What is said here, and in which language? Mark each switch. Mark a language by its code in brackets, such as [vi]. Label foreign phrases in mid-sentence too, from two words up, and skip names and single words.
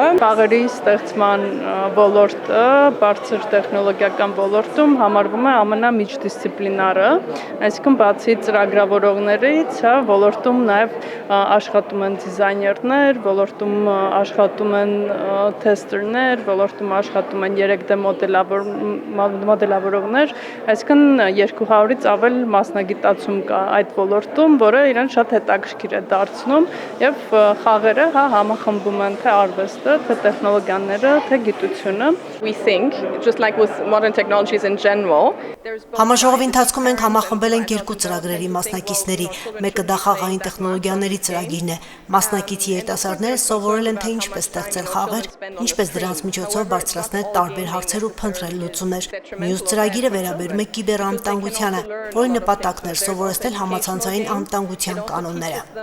[hy] Խաղերի ստեղծման ոլորտը բարձր տեխնոլոգիական ոլորտում համարվում է ամենամիջդիսցիպլինարը, այսինքն բացի ծրագրավորողներից, ոլորտում նաև աշխատում են դիզայներներ, ոլորտում աշխատում են թեստերներ, ոլորտում աշխատում են 3D մոդելավորողներ, այսինքն 200-ից ավել մասնագիտացում կա այդ ոլորտում, որը իրեն շատ հետաքրքիր է դարձնում, եւ խաղերը համախմբում են թե արվեստը, թե տեխնոլոգիաները, թե գիտությունը։ [en] We think, just like with modern technologies in general, [hy] Համաժողովի ընթացքում մենք համախմբել ենք 2 ծրագրերի մասնակիցների, մեկը դա խաղային տեխնոլոգիաների ծրագիրն է։ Մասնակից երիտասարդները սովորել են, թե ինչպես ստեղծել խաղեր, ինչպես դրանց միջոցով բարձրացնել տարբեր հարցեր ու փնտրել լուծումներ։ Մյուս ծրագիրը վերաբերում է կիբերանվտանգությանը, որի նպատակն էր սովորեցնել համացանցային անվտանգության կանոնները։